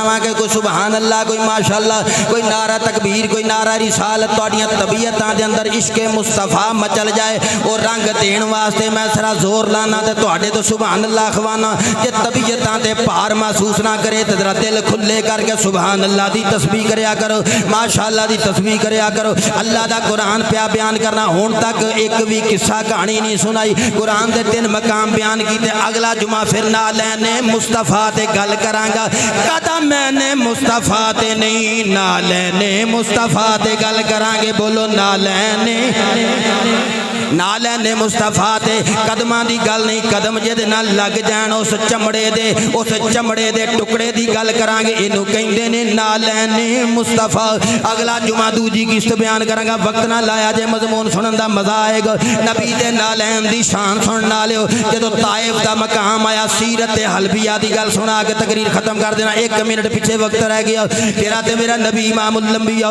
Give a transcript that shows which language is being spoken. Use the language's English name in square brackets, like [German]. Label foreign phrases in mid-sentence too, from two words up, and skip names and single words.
[Punjabi] وا کہ کوئی [Arabic] سبحان اللہ [Punjabi] کوئی ماشاءاللہ کوئی نعرہ تکبیر کوئی نعرہ رسالت تہاڈیاں طبیعتاں دے اندر عشق مصطفیٰ مچل جائے اور رنگ دین واسطے میں سرا زور لانا تے تہاڈے تو [Arabic] سبحان اللہ [Punjabi] خوانا کہ طبیعتاں دے پار محسوس نہ کرے تے ذرا دل کھلے کر کے [Arabic] سبحان اللہ [Punjabi] دی تسبیح کریا کرو ماشاءاللہ دی تسبیح کریا کرو اللہ دا قرآن پیا بیان کرنا ہون تک ایک بھی قصہ کہانی نہیں سنائی قرآن دے 3 مقام بیان کیتے اگلا جمعہ پھر نالین مصطفیٰ تے گل کرانگا کہتا میں نے مصطفیٰ تے نہیں نالین مصطفیٰ تے گل کرانگے بولو نالین نالین مصطفیٰ تے قدماں دی گل نہیں قدم جے دے نال لگ جان اس چمڑے دے ٹکڑے دی گل کران گے اینو کہندے نے نالین مصطفیٰ اگلا جمعہ دوجی قسط بیان کراں گا وقت نہ لایا جے مضمون سنن دا مزہ آئے گا نبی دے نالین دی شان سن نالیو جدو طائف دا مقام آیا سیرت حلبیہ دی گل سنا کے تقریر ختم کر دینا 1 منٹ پیچھے وقت رہ گیا تیرا تے میرا نبی امام الانبیاء